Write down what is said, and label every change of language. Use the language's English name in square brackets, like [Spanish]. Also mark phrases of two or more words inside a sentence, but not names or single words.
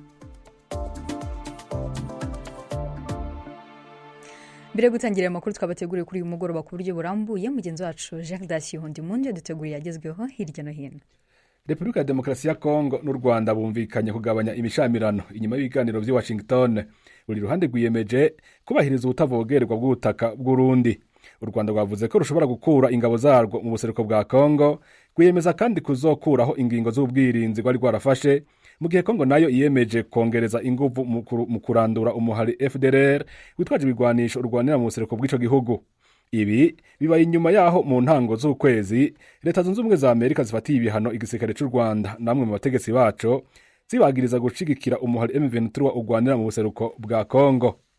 [Rundi] Mbere yo gutangira amakuru twabateguriye kuri uyu mugoroba ku buryo burambuye, mugenzi wacu Jacques Dacier Hondimunde duteguriye yagezweho hirya no hino. Repubulika ya Demokarasi ya Kongo n'u Rwanda bumvikanye kugabanya imishamirano inyuma y'ibiganiro by'i Washington. Buri ruhande rwiyemeje kubahiriza ubutavogerwa bw'ubutaka bw'Urundi. U Rwanda rwavuze ko rushobora gukura ingabo zarwo mu buseruko bwa Kongo, rwiyemeza kandi kuzokuraho ingingo z'ubwirinzi rwari rwarafashe, mu gihe Kongo nayo iyemeje kongereza inguvu mu kurandura umuhari FDLR witwaje ibigwanisho urwanira mu buseruko bw'ico gihugu. Ibi bibaye inyuma yaho mu ntango z'ukwezi Leta Zunze Ubumwe za Amerika zifatiye ibihano igisirikare cy'u Rwanda namwe mu bategetsi baco zibagiriza gushigikira umuhari M23 urwanira mu buseruko bwa Kongo.